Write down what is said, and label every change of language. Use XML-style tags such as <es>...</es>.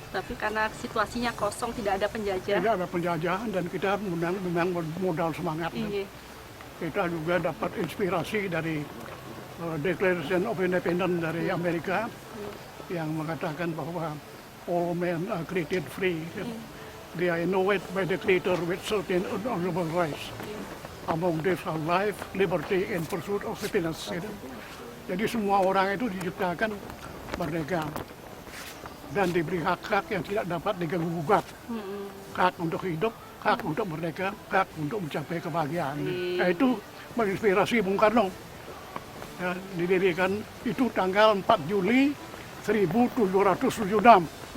<id>Tapi karena situasinya kosong, tidak ada penjajah. Tidak ada penjajahan dan kita memang modal semangat. Kita juga dapat inspirasi dari Declaration of Independence dari Amerika yang mengatakan bahwa</id> <en>all men are created free. They are endowed by the Creator with certain honorable rights. Among these are life, liberty, and pursuit of happiness.</en> <id>Gitu. Jadi semua orang itu diciptakan merdeka dan diberi hak-hak yang tidak dapat diganggu-gugat. Hak untuk hidup, hak untuk merdeka, hak untuk mencapai kebahagiaan. Nah, itu menginspirasi Bung Karno. Ya, didirikan itu tanggal 4 Juli 1776.</id>